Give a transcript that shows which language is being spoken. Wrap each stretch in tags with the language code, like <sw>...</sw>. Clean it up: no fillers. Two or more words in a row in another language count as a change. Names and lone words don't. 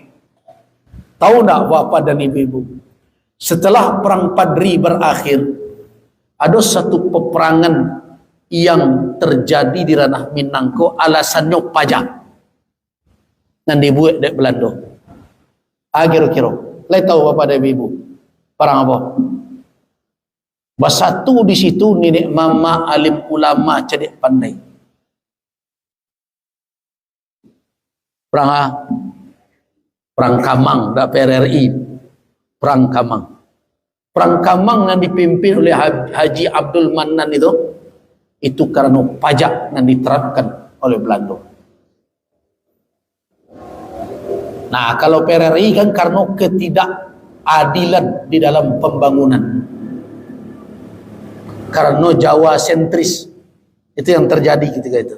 <id>Tahu tak bapak dan ibu-ibu? Setelah perang Padri berakhir, ada satu peperangan yang terjadi di ranah Minangkabau, alasannya pajak. Dan dibuat dari Belanda. Kira-kira. Lai tahu bapak dan ibu-ibu? Perang apa? Bersatu di situ nenek mama alim ulama cerdik pandai. Perang Kamang, dak PRRI. Perang Kamang. Perang Kamang yang dipimpin oleh Haji Abdul Mannan itu karena pajak yang diterapkan oleh Belanda. Nah, kalau PRRI kan karena ketidakadilan di dalam pembangunan. Karena Jawa sentris itu yang terjadi ketika itu.</id>